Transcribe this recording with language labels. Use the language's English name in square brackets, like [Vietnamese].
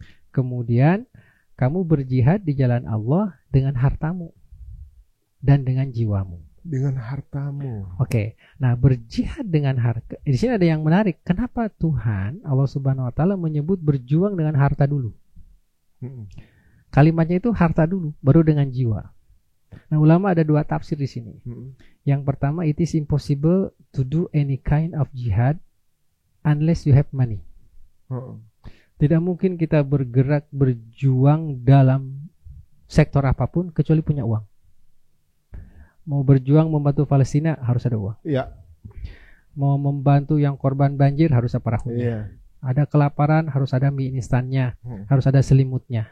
[Indonesian] Kemudian kamu berjihad di jalan Allah dengan hartamu dan dengan jiwamu. Dengan hartamu. Oke. Nah, berjihad dengan harta. Di sini ada yang menarik. Kenapa Tuhan Allah Subhanahu wa taala menyebut berjuang dengan harta dulu? Kalimatnya itu harta dulu, baru dengan jiwa. Nah, ulama ada 2 tafsir di sini. [English] Yang pertama, it is impossible to do any kind of jihad unless you have money. [Indonesian] Tidak mungkin kita berjuang dalam sektor apapun kecuali punya uang. Mau berjuang membantu Palestina harus ada uang. Iya. Mau membantu yang korban banjir harus ada perahunya. Iya. Ada kelaparan harus ada mie instannya, harus ada selimutnya.